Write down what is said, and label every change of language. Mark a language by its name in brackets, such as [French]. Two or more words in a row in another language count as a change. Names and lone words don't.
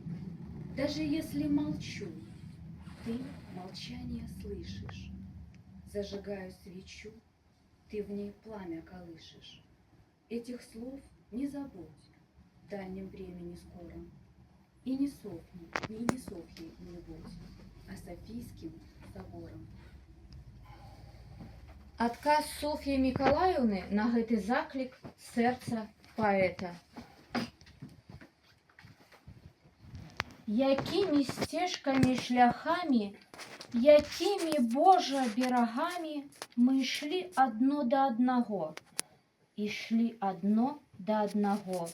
[Russian] Даже если молчу, ты молчание слышишь. Зажигаю свечу, ты в ней пламя колышешь. Этих слов не забудь в дальнем времени скором. И не Софьей, не Софьей не будь, а Софийским собором. [Belarusian] Адказ Софьи Миколаевны на гэты заклік сэрца паэта. Якімі сцежкамі шляхамі, якімі, Божа, берагамі мы ішлі адно да аднаго, ішлі адно да аднаго.